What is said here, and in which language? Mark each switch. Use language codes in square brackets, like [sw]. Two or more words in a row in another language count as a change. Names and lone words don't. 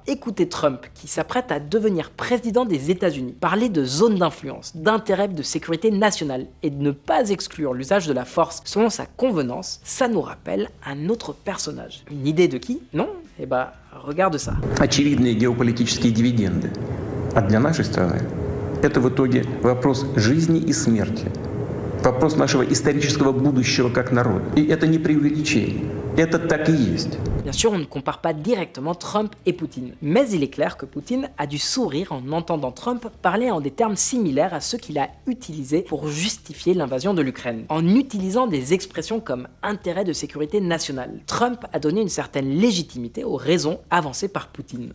[fr] Écoutez Trump, qui s'apprête à devenir président des États-Unis, parler de zone d'influence, d'intérêt de sécurité nationale et de ne pas exclure l'usage de la force selon sa convenance, ça nous rappelle un autre personnage. Une idée de qui? Non? Regarde ça. [ru] Очевидные геополитические дивиденды А для нашей страны это в итоге вопрос жизни и смерти. Вопрос нашего исторического будущего как народа. И это не преувеличение. Это так и есть. [fr] Bien sûr, on ne compare pas directement Trump et Poutine, mais il est clair que Poutine a dû sourire en entendant Trump parler en des termes similaires à ceux qu'il a utilisés pour justifier l'invasion de l'Ukraine. En utilisant des expressions comme intérêt de sécurité nationale, Trump a donné une certaine légitimité aux raisons avancées par Poutine.